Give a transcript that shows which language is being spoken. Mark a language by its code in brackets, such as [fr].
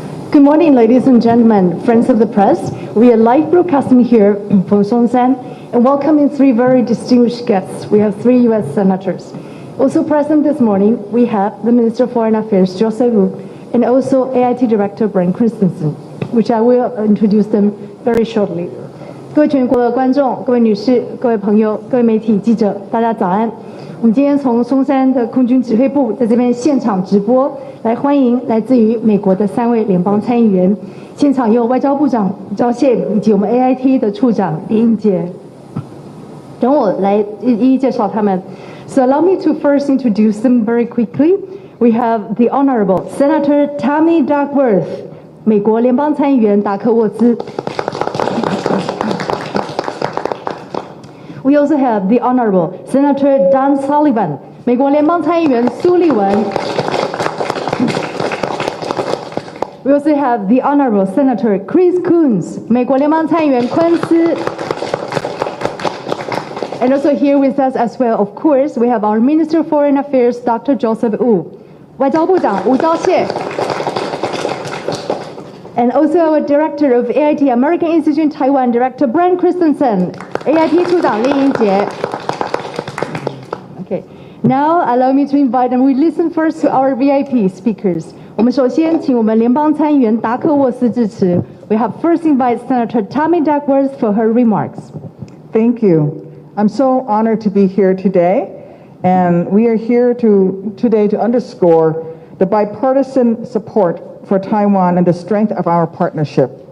[en] Good morning, ladies and gentlemen, friends of the press. We are live broadcasting here from Songsan and welcoming three very distinguished guests. We have three U.S. senators. Also present this morning, we have the Minister of Foreign Affairs, Joseph Wu, and also AIT Director Brian Christensen, which I will introduce them very shortly. [zh] 各位全国的观众、各位女士、各位朋友、各位媒体记者，大家早安。我们今天从松山的空军指挥部在这边现场直播，来欢迎来自于美国的3位联邦参议员。现场有外交部长吴钊燮以及我们 AIT 的处长李英杰。等我来一一介绍他们。 [en] So allow me to first introduce them very quickly. We have the Honorable Senator Tammy Duckworth, [zh] 美国联邦参议员达克沃丝。 [en] We also have the Honorable Senator Don Sullivan, [zh] 美国联邦参议员苏利文。 [en] We also have the Honorable Senator Chris Coons, [zh] 美国联邦参议员昆斯。 [en] And also here with us as well, of course, we have our Minister of Foreign Affairs, Dr. [zh] Joseph Wu, 外交部长吴钊燮。 [en] And also our Director of AIT American Institute in Taiwan, Director Brian Christensen, [zh] AIT 处长李英杰。 [en] Okay, now allow me to invite them. We listen first to our VIP speakers. [zh] 我们首先请我们联邦参议员达克沃斯致辞。 [en] We have first invited Senator Tammy Duckworth for her remarks. Thank you. I'm so honored to be here today, and we are here today to underscore the bipartisan support for Taiwan and the strength of our partnership.